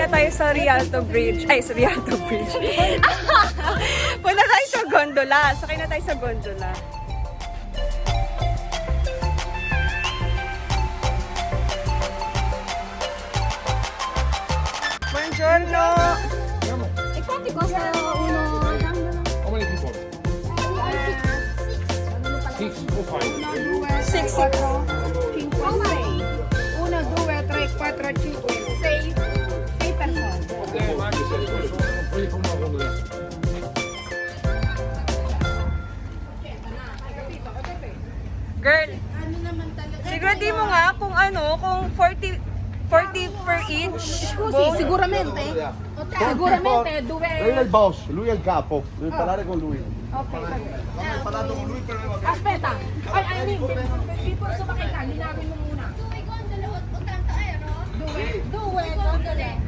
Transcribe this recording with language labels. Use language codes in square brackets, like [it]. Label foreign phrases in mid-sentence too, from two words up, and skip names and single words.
[tl] sa Rialto Bridge. Ay, sa Rialto Bridge. Punta tayo sa gondola. Sakay na tayo sa gondola. [it] Buongiorno! E quanti costa uno? [en] How many people? Six or five. 6. [it] 1, 2, 3, 4, 5, 6 persone. Okay, Marcus says sono quelli con una gondola. [tl] Girl, sigurati mo nga kung kung 40 [en] per each. [it] Scusi, sicuramente? Sicuramente due... Lei è il boss, lui è il capo, devi parlare con lui. Ok, vabbè. Non hai parlato con lui per Aspetta, [tl] before sumakay ka, linawin mo muna. [it] Due gondole.